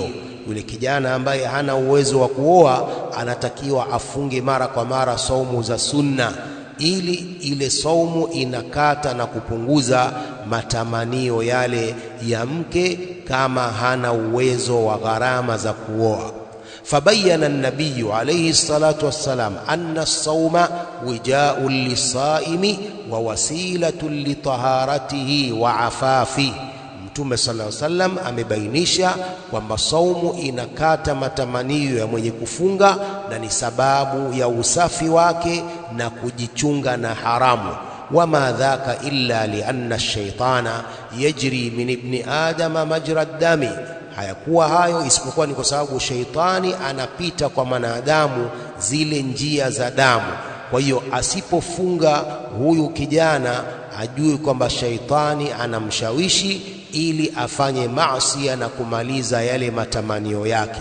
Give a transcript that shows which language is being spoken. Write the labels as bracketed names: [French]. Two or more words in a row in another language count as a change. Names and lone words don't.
[Swahili] Yule kijana ambaye hana uwezo wa kuoa anatakiwa afunge mara kwa mara saumu za sunna, ili ile saumu inakata na kupunguza matamanio yale ya mke, kama hana uwezo wa gharama za kuoa. [Arabic] فبين النبي عليه الصلاة والسلام أن الصوم وجاء للصائم ووسيلة لطهارته وعفافه. [Swahili] Mtume [Arabic] صلى الله عليه وسلم [Swahili] amebainisha kwamba saumu inakata matamanio ya mwenye kufunga na ni sababu ya usafi wake na kujichunga na haramu. [Arabic] وما ذاك إلا لأن الشيطان يجري من ابن آدم مجرى الدم, [Swahili] hayakuwa hayo isipokuwa ni kwa sababu sheitani anapita kwa mwanadamu zile njia za damu. Kwa hiyo asipofunga huyu kijana ajue kwamba sheitani anamshawishi ili afanye maasi na kumaliza yale matamanio yake.